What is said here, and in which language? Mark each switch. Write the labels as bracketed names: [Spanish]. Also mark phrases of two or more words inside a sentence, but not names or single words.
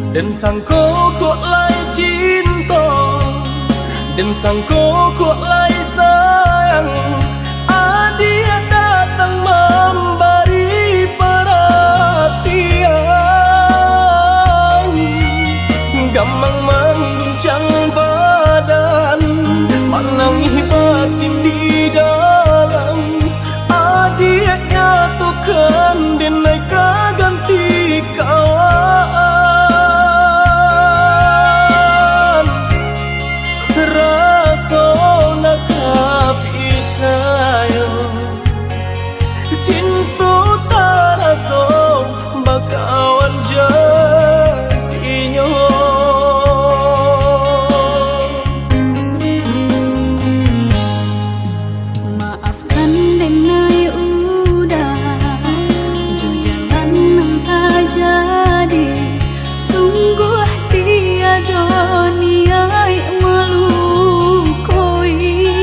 [Minangkabau] sangko kok lai cinta, dan sangko kok lai sayang. [Indonesian] Dia datang memberi perhatian, gampang mengguncang badan, menangis batin di dalam. Dia nyatukan dan naik ganti kawan. [Minangkabau] Rasa nak percaya cinta tak rasa bakawan jadinya. Maafkan denai udah jo jalan nang tak jadi, sungguh tiada niat melukoi.